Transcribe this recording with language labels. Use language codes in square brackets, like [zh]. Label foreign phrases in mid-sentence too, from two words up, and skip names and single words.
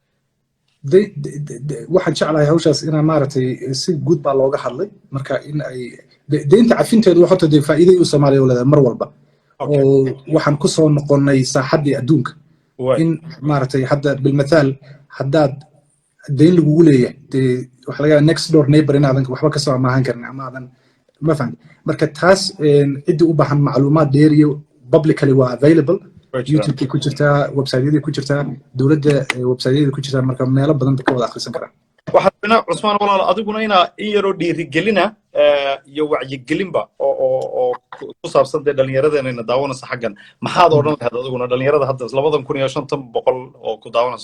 [so] waxaan jeclahay hawshaas inaan maaragtay si guud baa looga hadlay marka in ay deynta cafinteedu waxota dee faa'iiday u Soomaaliya u leedahay mar walba oo waxaan ku soo noqonnay saaxaddii adduunka in maaragtay hadda bilmathaal haddaad deyn lagugu leeyahay dee waxa laga yaabaa [en] next door neighbor [so] inaadan waxba ka soo amaahan karin ama aadan [ar] ما فهمت [so] marka taas cidii u baahan macluumaad dheeriyo publicly waa available youtube ku jirta website-yada ku jirta dawladda website-yada ku jirta marka meelo badan ka wada akhrisan karaan waxaana Cusmaan walaal adiguna ina in yaro dhiirigelina iyo wacyigelinba oo ku saabsan dhalinyarada inay daawanayso xaggan maxaad oran lahayd adiguna dhalinyarada hadda 2500 oo ku daawanayso